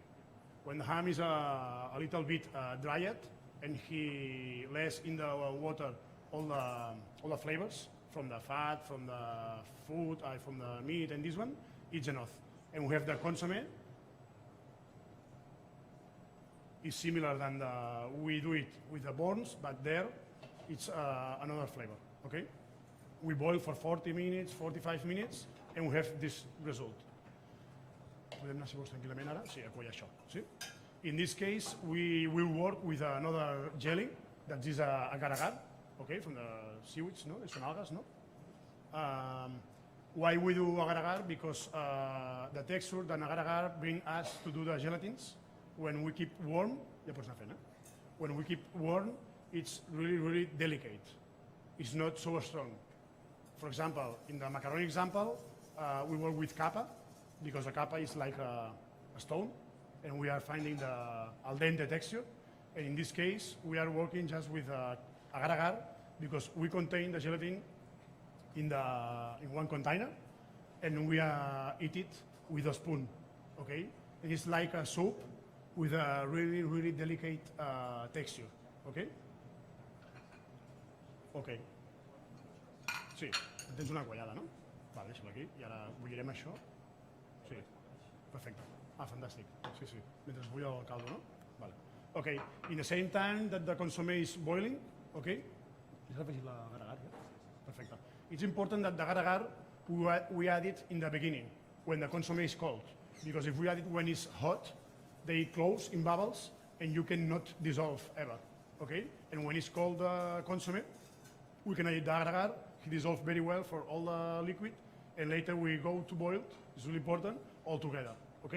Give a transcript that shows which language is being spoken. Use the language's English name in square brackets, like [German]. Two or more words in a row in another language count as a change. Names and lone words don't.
[English] When the ham is a little bit dried and he lets in the water all the flavors from the fat, from the food, from the meat, and this one, it's enough. And we have the consomme. It's similar than we do it with the bones, but there it's another flavor, okay? We boil for 40 minutes, 45 minutes, and we have this result. [Catalan] Podem anar, si vols, tranquil·lament ara? Sí, a cuellar això. Sí? [English] In this case, we will work with another jelly that is agar-agar, okay, from the seaweeds, no? [Catalan] Són algas, no? [English] Why we do agar-agar? Because the texture that agar-agar bring us to do the gelatins. When we keep warm, [Catalan] ja pots anar fent, eh? [English] When we keep warm, it's really, really delicate. It's not so strong. For example, in the macaroni example, we work with capa, because the capa is like a stone, and we are finding the al dente texture. And in this case, we are working just with agar-agar, because we contain the gelatin in one container, and we eat it with a spoon, okay? It is like a soup with a really, really delicate texture, okay? [Catalan] Okay. Sí, tens una quallada, no? Vale, deixa'm aquí, i ara bullirem això. Sí, perfecte. Ah, fantàstic. Sí, sí, mentre es bull el caldo, no? Vale. [English] Okay, in the same time that the consomme is boiling, okay? [Catalan] Has afegit l'agar-agar, ja? Perfecte. [English] It's important that the agar-agar, we add it in the beginning, when the consomme is cold. Because if we add it when it's hot, they close in bubbles, and you cannot dissolve ever, okay? And when it's cold consomme, we can add the agar-agar, it dissolves very well for all the liquid, and later we go to boil, it's really important, all together, okay?